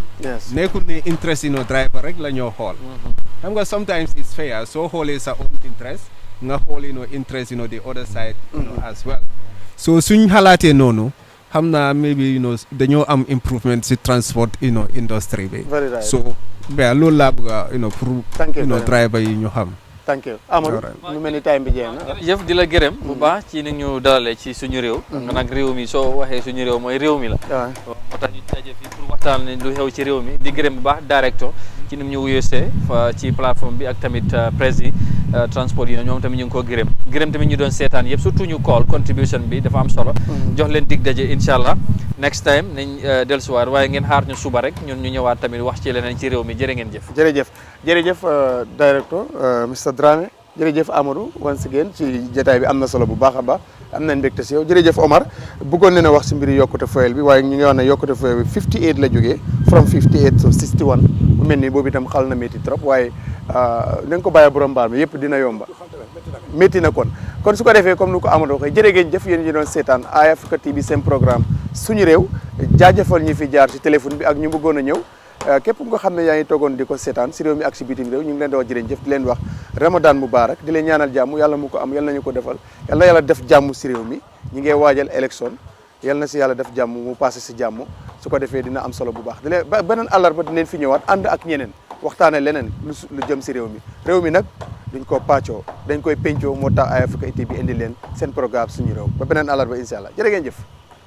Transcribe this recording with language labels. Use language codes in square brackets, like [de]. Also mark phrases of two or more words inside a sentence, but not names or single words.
[en] Yes. [wo] Nekkul ne interest driver rek la ñoo xool. Xam nga [en] sometimes it's fair [wo] soo xoolee sa [en] own interest [wo] nga xool [en] interest the other side as well. So suñ xalaatee noonu xam naa maybe dañoo am improvement si transport industry bi. Very right. [wo] So loolu laa bëgg a pour driver yi ñu xam. [en] Thank you [wo] Amadou mu mel ni time bi jeex na jëf di la gërëm bu baax ci ni ñu dalalee ci suñu réew nag réew mi soo waxee suñu réew mooy réew mi la moo tax ñu daje fii pour waxtaan lu xew ci réew mi di gërëm bu baax directeur ci ni ñu wuyusee ci plateforme bi ak tamit prési transport yi ñoom tamit ñu ngi ko gërëm tamit ñu doon seetaan yëpp surtout ñu [en] call contribution [wo] bi dafa am solo jox leen dig daje [ar] incha allah [en] next time [wo] nañ dellusiwaat waaye ngeen xaar ñu suba rek ñun ñu ñëwaat tamit wax ci leneen ci réew mi jërë ngeen jëf jërëjëf directeur Mr Dramé jërëjëf Amadou [en] once again [wo] ci jotaay bi am na solo bu baax a baax am nañ mbégte si yow jërëjëf Omar bëggoon na wax si mbiri yokkute fuel bi waaye ñu ngi wax ne yokkute fuel bi 58 la jógee [en] from 58 to 61 [wo] mu mel ni boobu itam xal na métti trop waaye nañ ko bàyyi borom mbaar mi yëpp dina yomba métti na kon su ko defee comme ni ko Amadou waxee jërë ngeen jëf yéen ñi doon seetaan Eye Africa TV seen programme suñu réew jaajëfal ñi fi jaar si téléphone bi ak ñu bëggoon a ñëw képp nga xam ne yaa ngi toogoon di ko seetaan si réew mi ak si bitim réew ñu ngi leen di wax jërëjëf di leen wax [ar] Ramadan Mubarak [wo] di leen ñaanal jàmm yàlla mu ko am yàlla nañu ko defal yàlla na yàlla def jàmm si réew mi ñi ngay waajal élection yal na si yàlla def jàmm mu passé si jàmm su ko defee dina am solo bu baax di leen beneen àllarba dinañ fi ñëwaat ànd ak ñeneen waxtaane leneen lu jëm si réew mi nag duñ ko pàccoo dañ koy pencoo moo tax Eye Africa TV indi leen seen programme suñu réew ba beneen àllarba [ar] incha allah [wo] jërë ngeen jëf